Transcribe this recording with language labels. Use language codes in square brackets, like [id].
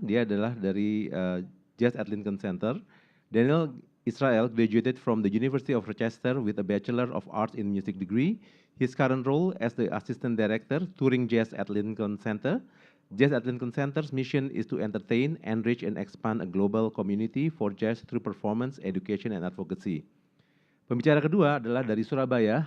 [id] Dia adalah dari Jazz at Lincoln Center. [en] Daniel Israel graduated from the University of Rochester with a Bachelor of Arts in Music degree. His current role as the Assistant Director, Touring Jazz at Lincoln Center. Jazz at Lincoln Center's mission is to entertain, enrich, and expand a global community for jazz through performance, education, and advocacy. [id] Pembicara kedua adalah dari Surabaya.